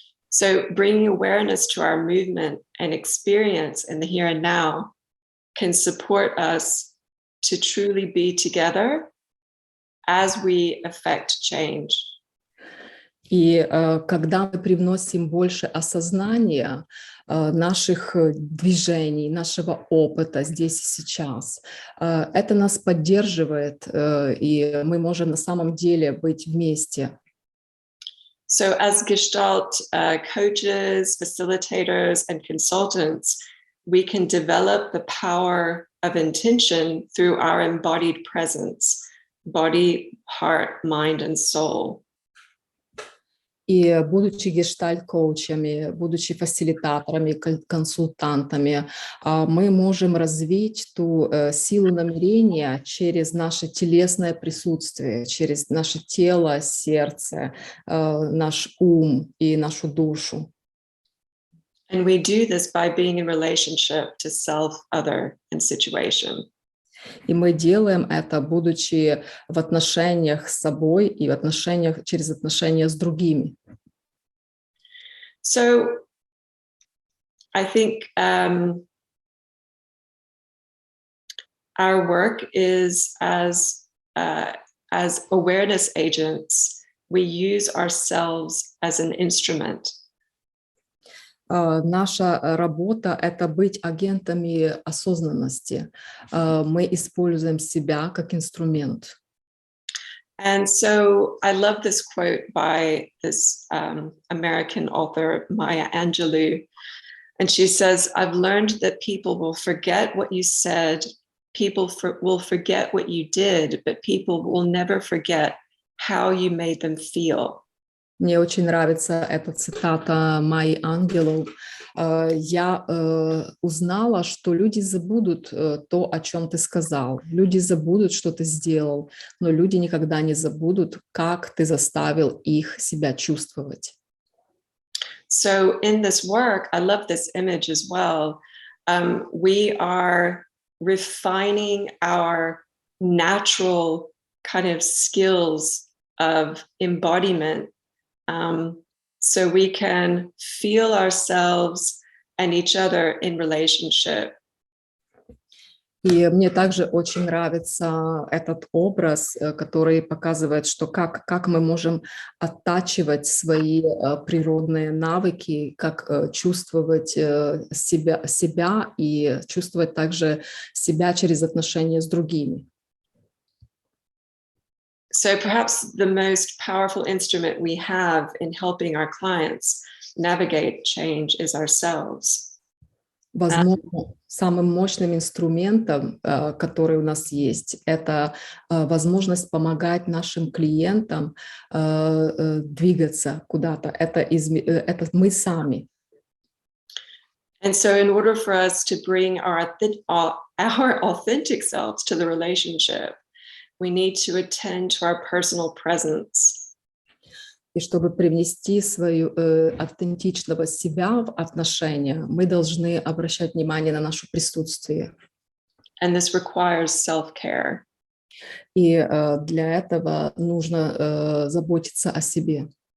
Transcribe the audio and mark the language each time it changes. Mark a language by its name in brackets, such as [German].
[English] So bringing awareness to our movement and experience in the here and now can support us to truly be together as we affect change. [Russian] И когда мы привносим больше осознания наших движений, нашего опыта здесь и сейчас, это нас поддерживает, и мы можем на самом деле быть вместе. [English] So as Gestalt coaches, facilitators, and consultants, we can develop the power of intention through our embodied presence, body, heart, mind, and soul. [Russian] И будучи гештальт-коучами, будучи фасилитаторами, консультантами, мы можем развить ту силу намерения через наше телесное присутствие, через наше тело, сердце, наш ум и нашу душу. [English] And we do this by being in relationship to self, other, and situation. [Russian] И мы делаем это, будучи в отношениях с собой и в отношениях, через отношения с другими. [English] So I think our work is as awareness agents, we use ourselves as an instrument. [Russian] Наша работа — это быть агентами осознанности. Мы используем себя как инструмент. [English] And so I love this quote by this American author, Maya Angelou. And she says, "I've learned that people will forget what you said, people will forget what you did, but people will never forget how you made them feel." [Russian] Мне очень нравится эта цитата Майи Ангелу. Я узнала, что люди забудут то, о чем ты сказал. Люди забудут, что ты сделал, но люди никогда не забудут, как ты заставил их себя чувствовать. [English] So in this work, I love this image as well. We are refining our natural kind of skills of embodiment. So we can feel ourselves and each other in relationship. [Russian] И мне также очень нравится этот образ, который показывает, что как мы можем оттачивать свои природные навыки, как чувствовать себя и чувствовать также себя через отношения с другими. [English] So perhaps the most powerful instrument we have in helping our clients navigate change is ourselves. [Russian] Возможно, самым мощным инструментом, который у нас есть, это возможность помогать нашим клиентам двигаться куда-то. Это мы сами. [English] And so in order for us to bring our authentic selves to the relationship, we need to attend to our personal presence. [Russian] И чтобы привнести свою аутентичного себя в отношения, мы должны обращать внимание на наше присутствие. [English] And this requires self-care. [Russian] И для этого нужно заботиться о себе.